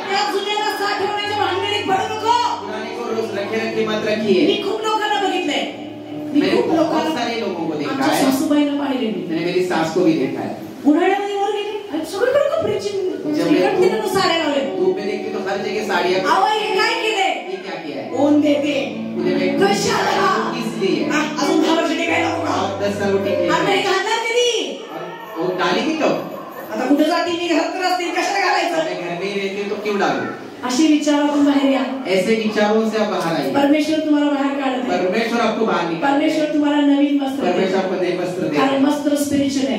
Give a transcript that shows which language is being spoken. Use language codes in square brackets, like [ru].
[mr] त्या जुन्याला साठवण्याच्या भानगडीत पडू नको. [hi] पुराने को रोज रखे मत रखिए. [mr] मी खूप लोकांना बघितलंय. [hi] मैंने बहुत सारे लोगों को देखा है. [mr] सासूबाईंना पाहिले मी. [hi] मैंने मेरी सास को भी देखा है. [mr] उन्हाळ्यामध्ये वर गेले आणि सगळीकडे कपड्याची इकडे साड्या लावले. [hi] धूप में देखती तो हर जगह साड़ियां. [mr] अहो हे काय केलंय? [hi] ये क्या किया है? [mr] ऊन देते. कशाला? [hi] इसलिए. [mr] अजून 10 वर्ष टिकायला नको का? [hi] 10 साल टिकेगी. [mr] आता हे घालणार कधी? [hi] वो डालेगी कब? [mr] आता कुठे जाती मी घरात असते कशाला घालायचं? [hi] मैं घर में ही रहती हूँ तो क्यों डालूं? [mr] अशी विचारातून बाहेर या. [hi] ऐसे विचारों से आप बाहर आइए. [mr] परमेश्वर तुम्हाला बाहेर काढत आहे. [hi] परमेश्वर आपको बाहर निकाल. [mr] परमेश्वर तुम्हाला नवीन वस्त्र देते. [hi] परमेश्वर आपको नए वस्त्र देते. [mr] कारण वस्त्र स्पिरिच्युअल आहे.